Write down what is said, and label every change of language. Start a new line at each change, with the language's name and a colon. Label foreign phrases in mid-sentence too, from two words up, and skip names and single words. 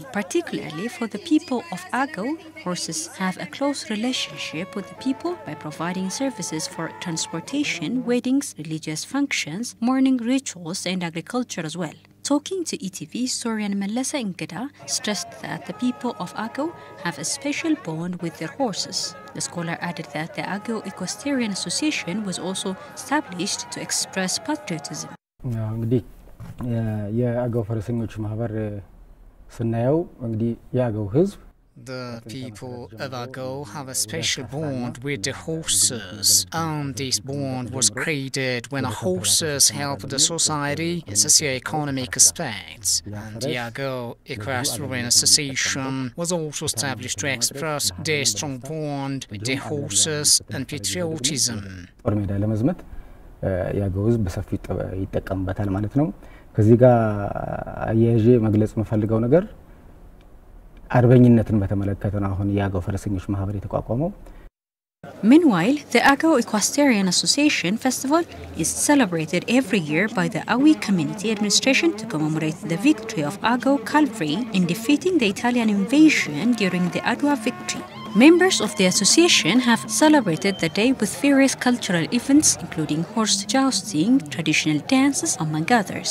English: Particularly for the people of Ago, horses have a close relationship with the people by providing services for transportation, weddings, religious functions, mourning rituals, and agriculture as well. Talking to ETV, historian Mallasa Ingeda stressed that the people of Ago have a special bond with their horses. The scholar added that the Ago Equestrian Association was also established to express patriotism.
Amharic: እንግዲህ የአገው ፈረሰኞች ማህበር ስናየው እንግዲህ የአገው ህዝብ
English: The people of Ago have a special bond with the horses, and this bond was created when the horses help the society in socio-economic aspects. And the Ago Equestrian Association was also established to express their strong bond with the horses and patriotism.
Amharic: ጦር ሜዳ ለመዝመት የአገው ህዝብ በሰፊው ይጠቀምበታል ማለት ነው። ከዚህ ጋር አያይዤ መግለጽ የምፈልገው ነገር አርበኝነትን በተመለከተ ነው አሁን የአገው ፈረሰኞች ማህበር የተቋቋመው።
English: Meanwhile, the Ago Equestrian Association Festival is celebrated every year by the Awi Community Administration to commemorate the victory of Ago cavalry in defeating the Italian invasion during the Adwa victory. Members of the association have celebrated the day with various cultural events, including horse jousting, traditional dances, among others.